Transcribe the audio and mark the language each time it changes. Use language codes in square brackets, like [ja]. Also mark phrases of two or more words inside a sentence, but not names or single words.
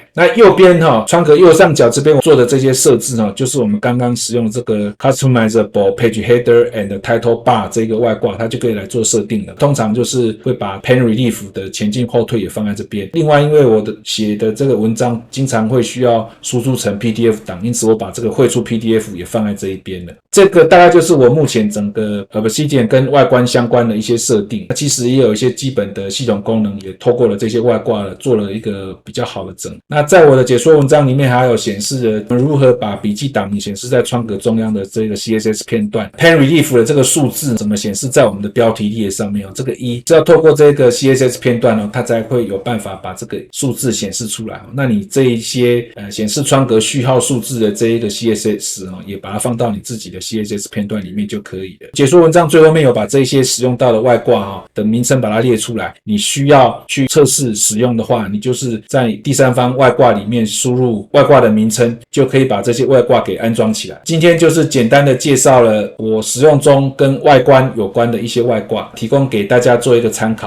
[zh] 那右邊窗格右上角這邊我做的這些設置就是我們剛剛使用的這個 Customizable Page Header and Title Bar 這個外掛，它就可以來做設定了。通常就是會把 Pen Relief 的前進後退也放在這邊。另外因為我的寫的這個文章經常會需要輸出成 PDF 檔，因此我把這個匯出 PDF 也放在這一邊了。這個大概就是我目前整個 Obsidian 跟外觀相關的一些設定。其實也有一些基本的系統功能也透過了這些外掛做了一個比較好的整。那在我的解說文章裡面還有顯示了如何把筆記檔名顯示在窗格中央的這個 CSS 片段， Pen Relief 的這個數字怎麼顯示在我們的標題列上面這個1是要透過這個 CSS 片段它才會有辦法把這個數字顯示出來。那你這一些顯示窗格序號數字的這一個 CSS 也把它放到你自己的 CSS 片段裡面就可以了。解說文章最後面有把這些使用到的外掛的名稱把它列出來，你需要去測試使用的話，你就是在第三方外掛裡面輸入外掛的名稱，就可以把這些外掛給安裝起來。今天就是簡單的介紹了我使用中跟外觀有關的一些外掛，提供給大家做一個參考。